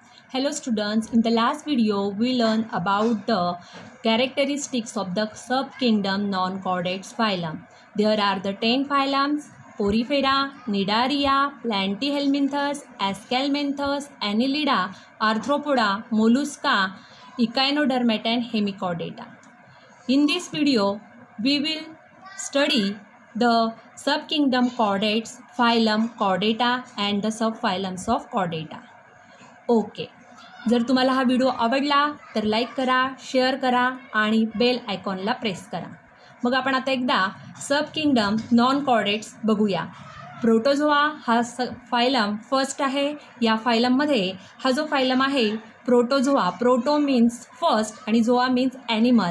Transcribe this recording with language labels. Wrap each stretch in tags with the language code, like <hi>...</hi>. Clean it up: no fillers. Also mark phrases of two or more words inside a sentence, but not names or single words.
<en>Hello students, in the last video we learned about the characteristics of the subkingdom non-chordates phylum. There are the 10 phylums: Porifera, Cnidaria, Platyhelminthes, Aschelminthes, Annelida, Arthropoda, Mollusca, Echinodermata and Hemichordata. In this video we will study the subkingdom chordates, phylum Chordata and the subphylums of Chordata.</en> <mr>ओके, जर तुम्हाला हा व्हिडिओ आवडला तर लाईक करा, शेअर करा आणि</mr> <en>bell iconला</en> <mr>प्रेस करा. मग आपण आता एकदा</mr> <en>sub kingdom non chordates</en> <mr>बघूया. प्रोटोझोआ हा फायलम फर्स्ट आहे. या फायलममध्ये हा जो फायलम आहे प्रोटोझोआ,</mr> <en>proto means first</en> <mr>आणि</mr> <en>zoa means animal.</en>